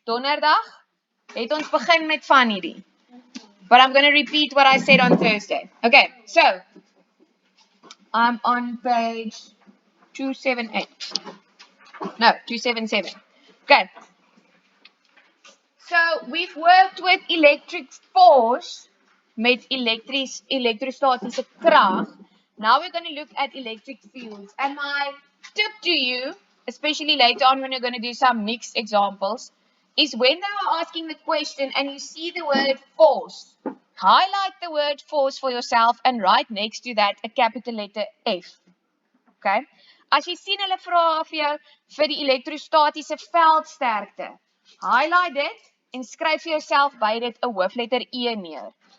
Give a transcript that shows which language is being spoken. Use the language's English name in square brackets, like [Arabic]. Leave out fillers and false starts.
[Afrikaans] Donderdag het ons begin met van hierdie. [English] But I'm going to repeat what I said on Thursday. Okay, so I'm on page 278. No, 277. Okay. So we've worked with electric force, [Afrikaans] met elektrostatiese krag. [English] Now we're going to look at electric fields. And my tip to you, especially later on when you're going to do some mixed examples, is when they are asking the question and you see the word force, highlight the word force for yourself and write next to that a capital letter F. Okay? [Afrikaans] As jy sien hulle vra vir jou vir die elektrostatiese veldsterkte, highlight dit en skryf vir jouself by dit 'n hoofletter E neer.